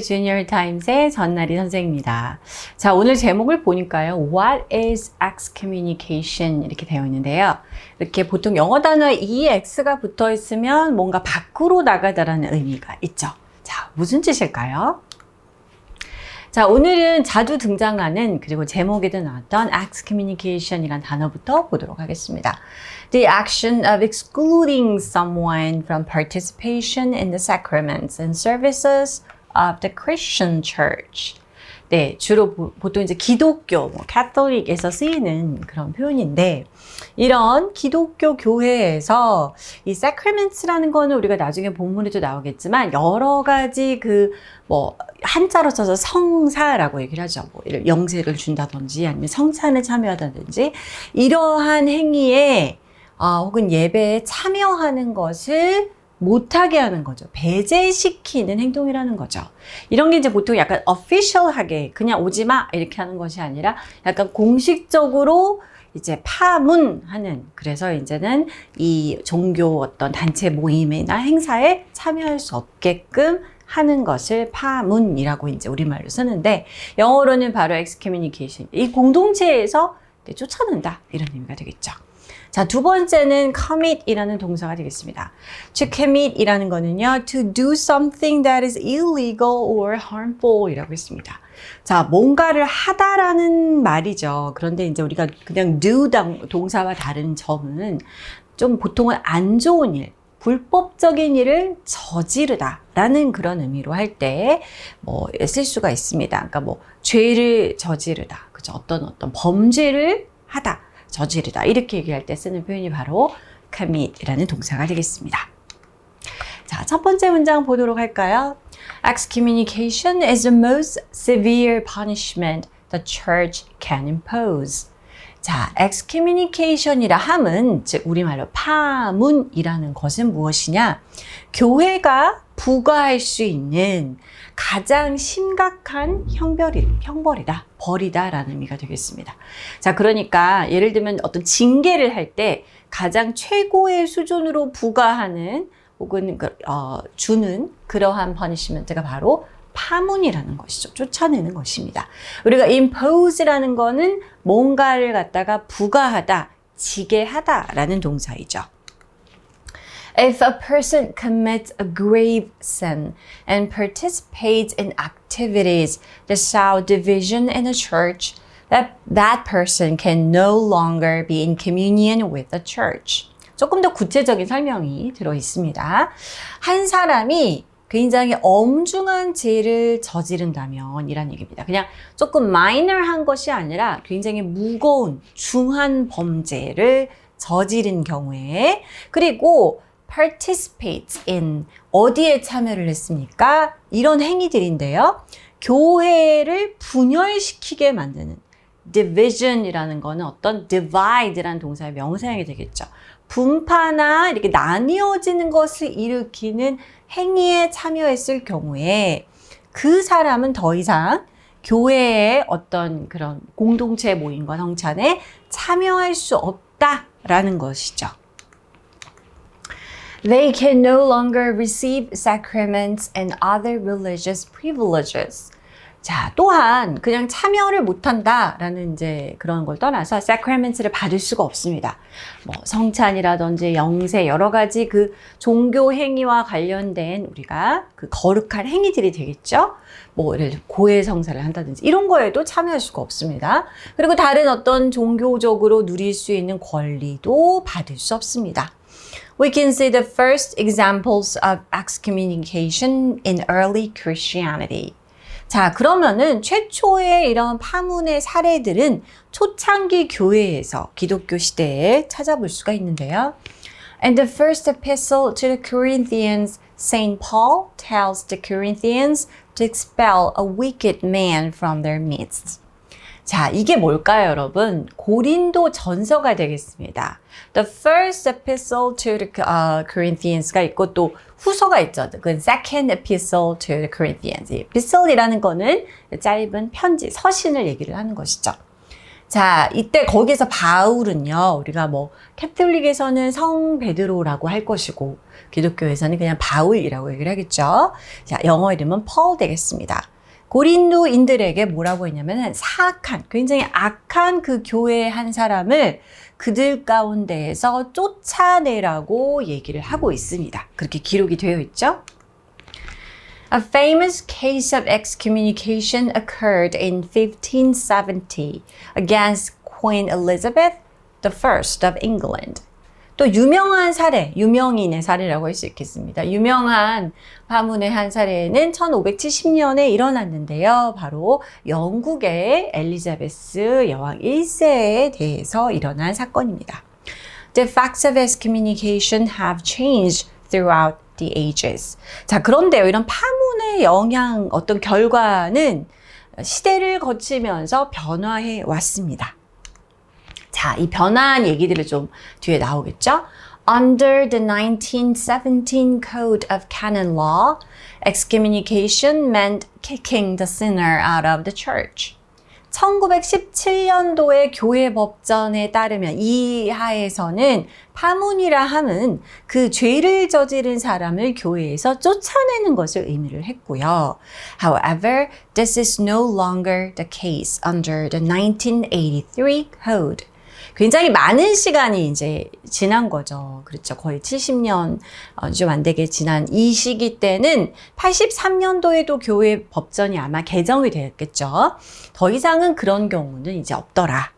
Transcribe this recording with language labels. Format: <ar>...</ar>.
<ko>Junior Times의 전나리 선생입니다. 자, 오늘 제목을 보니까요.</ko> <en>What is excommunication?</en> <ko>이렇게 되어 있는데요. 이렇게 보통 영어 단어에 EX가 붙어 있으면 뭔가 밖으로 나가다라는 의미가 있죠. 자, 무슨 뜻일까요? 자, 오늘은 자주 등장하는 그리고 제목에도 나왔던 excommunication이란 단어부터 보도록 하겠습니다.</ko> <en>The action of excluding someone from participation in the sacraments and services of the Christian Church.</en> <ko>네, 주로 보통 이제 기독교, 캐톨릭에서 쓰이는 그런 표현인데, 이런 기독교 교회에서 이 sacraments라는 거는 우리가 나중에 본문에도 나오겠지만, 여러 가지 한자로 써서 성사라고 얘기를 하죠. 영세를 준다든지, 아니면 성찬에 참여하다든지, 이러한 행위에, 혹은 예배에 참여하는 것을 못하게 하는 거죠. 배제시키는 행동이라는 거죠. 이런 게 이제 보통 약간 official하게 그냥 오지 마 이렇게 하는 것이 아니라 약간 공식적으로 이제 파문하는, 그래서 이제는 이 종교 어떤 단체 모임이나 행사에 참여할 수 없게끔 하는 것을 파문이라고 이제 우리말로 쓰는데, 영어로는 바로 excommunication. 이 공동체에서 쫓아낸다 이런 의미가 되겠죠. 자, 두 번째는 commit이라는 동사가 되겠습니다.</ko> <en>To commit</en> <ko>이라는 거는요,</ko> <en>to do something that is illegal or harmful</en> <ko>이라고 했습니다. 자, 뭔가를 하다라는 말이죠. 그런데 이제 우리가 그냥 do 동사와 다른 점은 좀 보통은 안 좋은 일, 불법적인 일을 저지르다라는 그런 의미로 할 때 쓸 수가 있습니다. 그러니까 죄를 저지르다, 그죠? 어떤 범죄를 하다, 저지르다 이렇게 얘기할 때 쓰는 표현이 바로 commit이라는 동사가 되겠습니다. 자, 첫 번째 문장 보도록 할까요?</ko> <en>Excommunication is the most severe punishment the church can impose.</en> <ko>자, excommunication이라 함은 즉 우리말로 파문이라는 것은 무엇이냐? 교회가 부과할 수 있는 가장 심각한 형벌이다, 벌이다라는 의미가 되겠습니다. 자, 그러니까 예를 들면 어떤 징계를 할 때 가장 최고의 수준으로 부과하는 혹은 주는 그러한 퍼니시먼트가 바로 파문이라는 것이죠. 쫓아내는 것입니다. 우리가 impose라는 거는 뭔가를 갖다가 부과하다, 지게 하다라는 동사이죠.</ko> <en>If a person commits a grave sin and participates in activities that sow division in a church, that person can no longer be in communion with the church.</en> <ko>조금 더 구체적인 설명이 들어 있습니다. 한 사람이 굉장히 엄중한 죄를 저지른다면 이란 얘기입니다. 그냥 조금 마이너한 것이 아니라 굉장히 무거운 중한 범죄를 저지른 경우에, 그리고 participate in, 어디에 참여를 했습니까? 이런 행위들인데요. 교회를 분열시키게 만드는, division이라는 거는 어떤 divide라는 동사의 명사형이 되겠죠. 분파나 이렇게 나뉘어지는 것을 일으키는 행위에 참여했을 경우에 그 사람은 더 이상 교회의 어떤 그런 공동체 모임과 성찬에 참여할 수 없다라는 것이죠.</ko> <en>They can no longer receive sacraments and other religious privileges.</en> <ko>자, 또한 그냥 참여를 못한다라는 이제 그런 걸 떠나서 sacraments를 받을 수가 없습니다. 성찬이라든지 영세, 여러 가지 그 종교 행위와 관련된 우리가 그 거룩한 행위들이 되겠죠. 예를 들어 고해 성사를 한다든지 이런 거에도 참여할 수가 없습니다. 그리고 다른 어떤 종교적으로 누릴 수 있는 권리도 받을 수 없습니다.</ko> <en>We can see the first examples of excommunication in early Christianity.</en> <ko>자, 그러면은 최초의 이런 파문의 사례들은 초창기 교회에서 기독교 시대에 찾아볼 수가 있는데요.</ko> <en>In the first epistle to the Corinthians, Saint Paul tells the Corinthians to expel a wicked man from their midst.</en> <ko>자, 이게 뭘까요, 여러분? 고린도 전서가 되겠습니다.</ko> <en>The first epistle to the Corinthians</en> <ko>가 있고 또 후서가 있죠. 그</ko> <en>second epistle to the Corinthians.</en> <ko>epistle이라는 거는 짧은 편지, 서신을 얘기를 하는 것이죠. 자, 이때 거기서 바울은요, 우리가 뭐 캐톨릭에서는 성 베드로라고 할 것이고 기독교에서는 그냥 바울이라고 얘기를 하겠죠. 자, 영어 이름은 펄 되겠습니다. 고린도인들에게 뭐라고 했냐면 사악한, 굉장히 악한 그 교회의 한 사람을 그들 가운데에서 쫓아내라고 얘기를 하고 있습니다. 그렇게 기록이 되어 있죠.</ko> <en>A famous case of excommunication occurred in 1570 against Queen Elizabeth I of England.</en> <ko>또 유명한 사례, 유명인의 사례라고 할 수 있겠습니다. 유명한 파문의 한 사례는 1570년에 일어났는데요. 바로 영국의 엘리자베스 여왕 1세에 대해서 일어난 사건입니다.</ko> <en>The facts of excommunication have changed throughout the ages.</en> <ko>자, 그런데요, 이런 파문의 영향, 어떤 결과는 시대를 거치면서 변화해 왔습니다. 자, 이 변화한 얘기들을 좀 뒤에 나오겠죠?</ko> <en>Under the 1917 Code of Canon Law, excommunication meant kicking the sinner out of the church.</en> <ko>1917년도의 교회 법전에 따르면 이 하에서는 파문이라 함은 그 죄를 저지른 사람을 교회에서 쫓아내는 것을 의미를 했고요.</ko> <en>However, this is no longer the case under the 1983 Code.</en> <ko>굉장히 많은 시간이 이제 지난 거죠. 그렇죠. 거의 70년 좀 안 되게 지난 이 시기 때는 83년도에도 교회 법전이 아마 개정이 되었겠죠. 더 이상은 그런 경우는 이제 없더라.</ko>